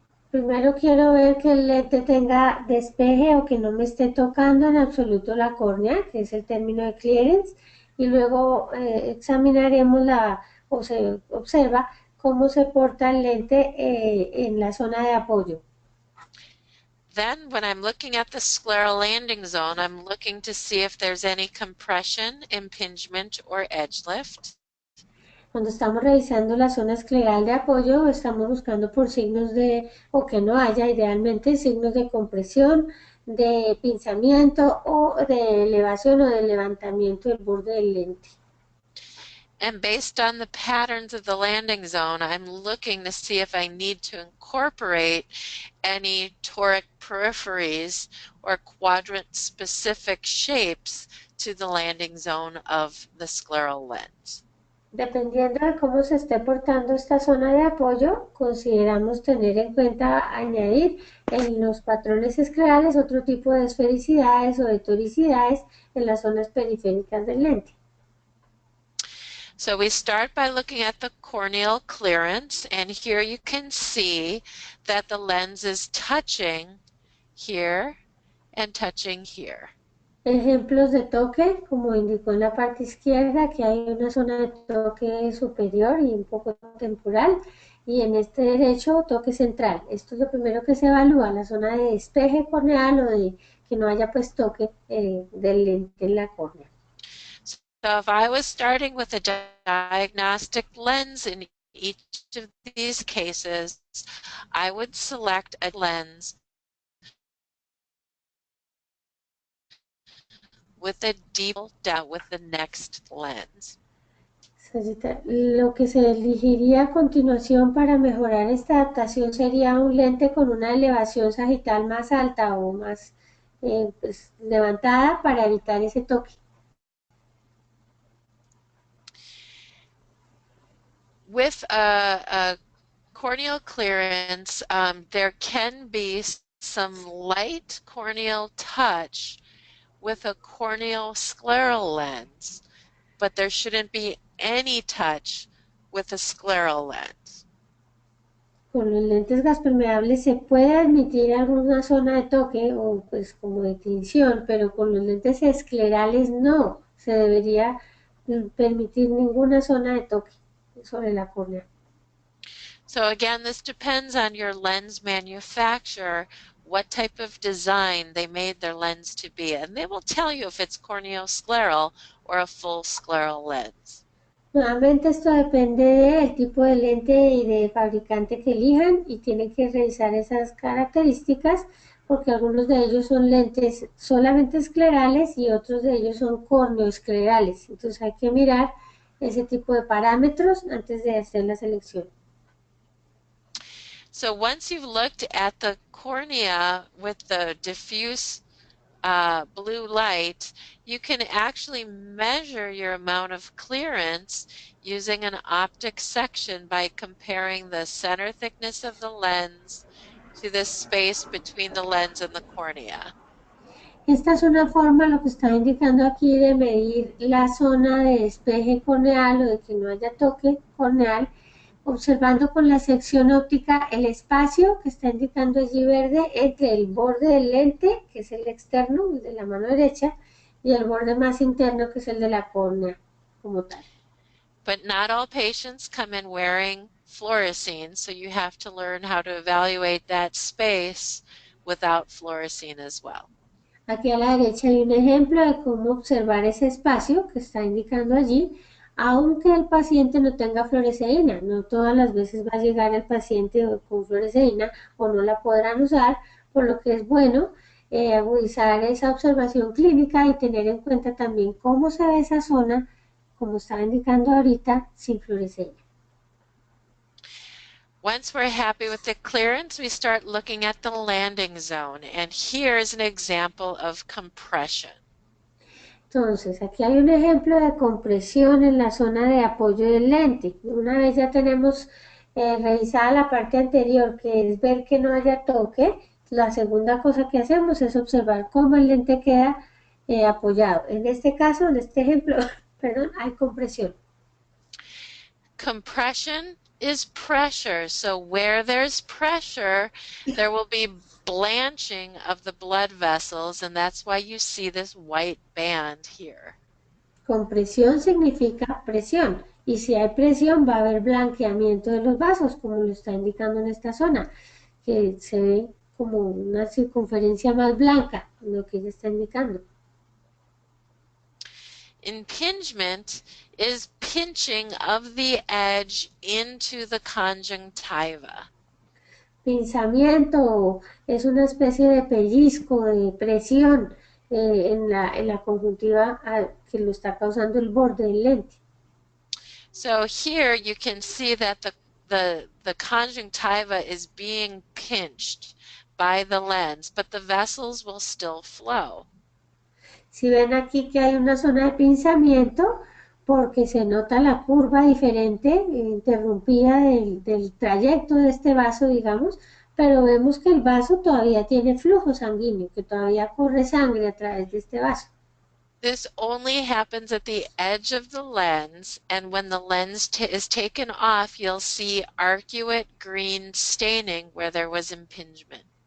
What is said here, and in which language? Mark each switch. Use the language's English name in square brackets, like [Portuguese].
[Spanish] Primero quiero ver que el lente tenga despeje o que no me esté tocando en absoluto la córnea, que es el término de clearance, y luego examinaremos o se observa cómo se porta el lente en la zona de apoyo. [English] Then when I'm looking at the scleral landing zone, I'm looking to see if there's any compression, impingement, or edge lift. [Spanish] Cuando estamos revisando la zona escleral de apoyo, estamos buscando por signos o que no haya idealmente signos de compresión, de pinzamiento o de elevación o de levantamiento del borde del lente. [English] And based on the patterns of the landing zone, I'm looking to see if I need to incorporate any toric peripheries or quadrant-specific shapes to the landing zone of the scleral lens. [Spanish] Dependiendo de cómo se esté portando esta zona de apoyo, consideramos tener en cuenta añadir en los patrones esclerales otro tipo de esfericidades o de toricidades en las zonas periféricas del lente. [English] So we start by looking at the corneal clearance, and here you can see that the lens is touching here and touching here. [Spanish] Ejemplos de toque, como indicó en la parte izquierda, que hay una zona de toque superior y un poco temporal, y en este derecho toque central. Esto es lo primero que se evalúa, la zona de despeje corneal o de que no haya pues toque del lente en la córnea. [English] So if I was starting with a diagnostic lens in each of these cases, I would select a lens with a deep down with the next lens. [Spanish] Lo que se elegiría a continuación para mejorar esta adaptación sería un lente con una elevación sagital más alta o más pues, levantada para evitar ese toque. [English] With a corneal clearance, there can be some light corneal touch with a corneal scleral lens, but there shouldn't be any touch with a scleral lens. [Spanish] Con los lentes gaspermeables se puede admitir alguna zona de toque o pues como de tinción, pero con los lentes esclerales no. Se debería permitir ninguna zona de toque sobre la córnea. [English] So again, this depends on your lens manufacturer, what type of design they made their lens to be, and they will tell you if it's corneoscleral or a full scleral lens. [Spanish] Nuevamente esto depende del tipo de lente y de fabricante que elijan y tienen que revisar esas características porque algunos de ellos son lentes solamente esclerales y otros de ellos son corneoesclerales. Entonces hay que mirar ese tipo de parámetros antes de hacer la selección. [English] So once you've looked at the cornea with the diffuse blue light, you can actually measure your amount of clearance using an optic section by comparing the center thickness of the lens to the space between the lens and the cornea. [Spanish] Esta es una forma, lo que está indicando aquí, de medir la zona de despeje corneal o de que no haya toque corneal, observando con la sección óptica el espacio que está indicando allí verde entre el borde del lente, que es el externo, el de la mano derecha, y el borde más interno, que es el de la córnea como tal. [English] But not all patients come in wearing fluorescein, so you have to learn how to evaluate that space without fluorescein as well. [Spanish] Aquí a la derecha hay un ejemplo de cómo observar ese espacio que está indicando allí, aunque el paciente no tenga fluoresceína. No todas las veces va a llegar el paciente con fluoresceína o no la podrán usar, por lo que es bueno agudizar esa observación clínica y tener en cuenta también cómo se ve esa zona, como estaba indicando ahorita, sin fluoresceína. [English] Once we're happy with the clearance, we start looking at the landing zone, and here's an example of compression. [Spanish] Entonces, aquí hay un ejemplo de compresión en la zona de apoyo del lente. Una vez ya tenemos revisada la parte anterior, que es ver que no haya toque, la segunda cosa que hacemos es observar cómo el lente queda apoyado. En este caso, en este ejemplo, perdón, hay compresión. [English] Compression is pressure, so where there's pressure, there will be blanching of the blood vessels, and that's why you see this white band here. [Spanish] Compresión significa presión, y si hay presión va a haber blanqueamiento de los vasos, como lo está indicando en esta zona, que se ve como una circunferencia más blanca, lo que ella está indicando. [English] Impingement is pinching of the edge into the conjunctiva. [Spanish] Pinzamiento es una especie de pellizco, de presión en la conjuntiva que lo está causando el borde del lente. [English] So here you can see that the conjunctiva is being pinched by the lens, but the vessels will still flow. [Spanish] Si ven aquí que hay una zona de pinzamiento, porque se nota la curva diferente, interrumpida del trayecto de este vaso, digamos, pero vemos que el vaso todavía tiene flujo sanguíneo, que todavía corre sangre a través de este vaso. [English] This only happens at the edge of the lens, and when the lens is taken off, you'll see arcuate green staining where there was impingement.